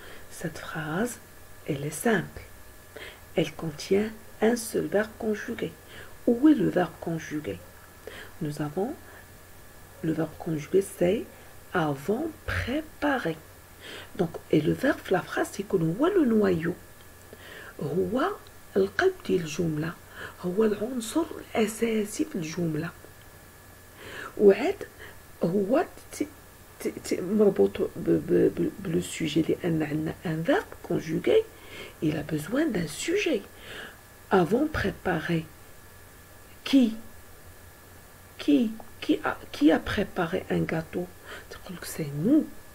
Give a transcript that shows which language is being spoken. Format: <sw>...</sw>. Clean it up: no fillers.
<fr>Cette phrase, elle est simple. Elle contient un seul verbe conjugué. Où est le verbe conjugué? Nous avons le verbe conjugué, c'est avons préparé. Donc, et le verbe, la phrase, c'est que</fr> <ar>هو</ar> <fr>le noyau.</fr> <ar>هو القلب ديال الجملة. هو العنصر الأساسي في الجملة. وعاد هو مربوط</ar> <fr>le sujet</fr> <ar>لأن عندنا</ar> <fr>un verbe conjugué. Il a besoin d'un sujet. Avons préparé. Qui a préparé un gâteau? C'est nous.</fr>